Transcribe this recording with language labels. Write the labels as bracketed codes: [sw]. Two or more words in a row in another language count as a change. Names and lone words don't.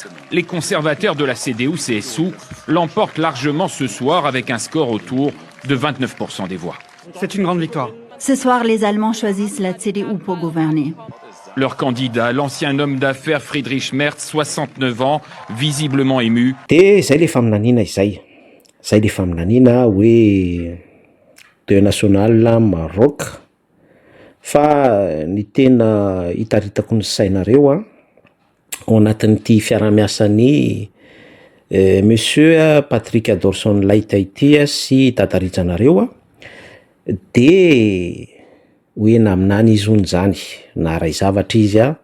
[fr] Les conservateurs de la CDU-CSU l'emportent largement ce soir avec un score autour de 29% des voix. C'est une grande victoire. Ce soir, les Allemands choisissent la CDU pour gouverner. Leur candidat, l'ancien homme d'affaires Friedrich Merz, 69 ans, visiblement ému. [mg] De zay le faminaniana izay. Zay le faminaniana hoe [fr] deuil national [mg] Maroc. Fa ny tena hitaritako ny sainareo ao anatin'ity fiaramiasan'ny monsieur Patrick Adolson Light ity sy dadaritsanareo de hoe naminany izy ony zany na ray zavatra izy